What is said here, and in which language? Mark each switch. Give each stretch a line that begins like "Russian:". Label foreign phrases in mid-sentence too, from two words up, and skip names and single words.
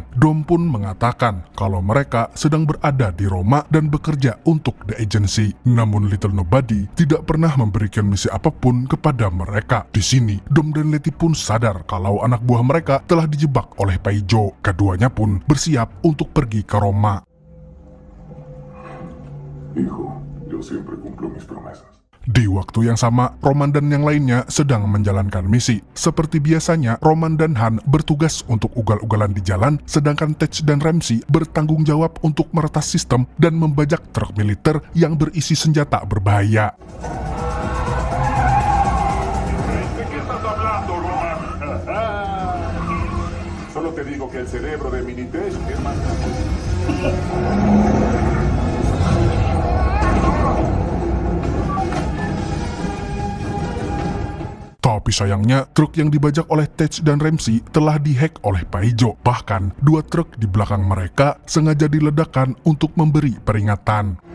Indonesian: Dom pun mengatakan kalau mereka sedang berada di Roma dan bekerja untuk The Agency. Namun Little Nobody tidak pernah memberikan misi apapun kepada mereka. Di sini, Dom dan Letty pun sadar kalau anak buah mereka telah dijebak oleh Paijo. Keduanya pun bersiap untuk pergi ke Roma.
Spanish: Hijo, yo siempre cumplo mis promesas.
Indonesian: Di waktu yang sama, Roman dan yang lainnya sedang menjalankan misi. Seperti biasanya, Roman dan Han bertugas untuk ugal-ugalan di jalan, sedangkan Tej dan Ramsey bertanggung jawab untuk meretas sistem dan membajak truk militer yang berisi senjata berbahaya.
Spanish: ¿De qué estás hablando, Roman? Solo te digo que el cerebro de Minitech es más grande.
Indonesian: Tapi sayangnya, truk yang dibajak oleh Tej dan Ramsey telah dihack oleh Paijo. Bahkan, 2 truk di belakang mereka sengaja diledakkan untuk memberi peringatan.